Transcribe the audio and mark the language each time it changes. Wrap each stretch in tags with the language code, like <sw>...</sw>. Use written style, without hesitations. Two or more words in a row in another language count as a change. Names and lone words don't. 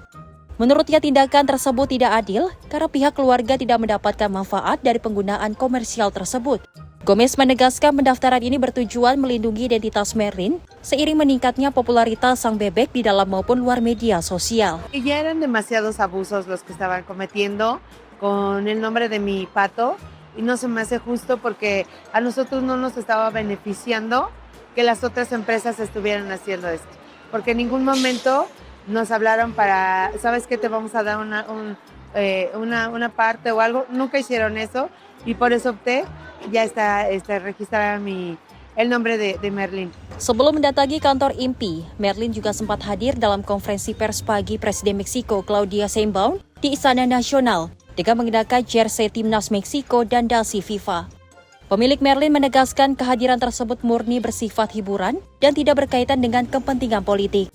<id>Menurutnya tindakan tersebut tidak adil karena pihak keluarga tidak mendapatkan manfaat dari penggunaan komersial tersebut. Gomez menegaskan pendaftaran ini bertujuan melindungi identitas Merlin seiring meningkatnya popularitas sang bebek di dalam maupun luar media sosial.</id> <es>Ya eran demasiados abusos los que estaban cometiendo con el nombre de mi pato y no se me hace justo porque a nosotros no nos estaba beneficiando que las otras empresas estuvieran haciendo esto, porque en ningún momento nos hablaron para, ¿sabes qué? Te vamos a dar una parte o algo. Nunca hicieron eso y por eso opté ya está registrada el nombre de Merlin.</es> <id>Sebelum mendatangi kantor INPI, Merlin juga sempat hadir dalam konferensi pers pagi Presiden Meksiko Claudia Sheinbaum di Istana Nasional dengan mengenakan jersey timnas Meksiko dan dasi FIFA. Pemilik Merlin menegaskan kehadiran tersebut murni bersifat hiburan dan tidak berkaitan dengan kepentingan politik.</id>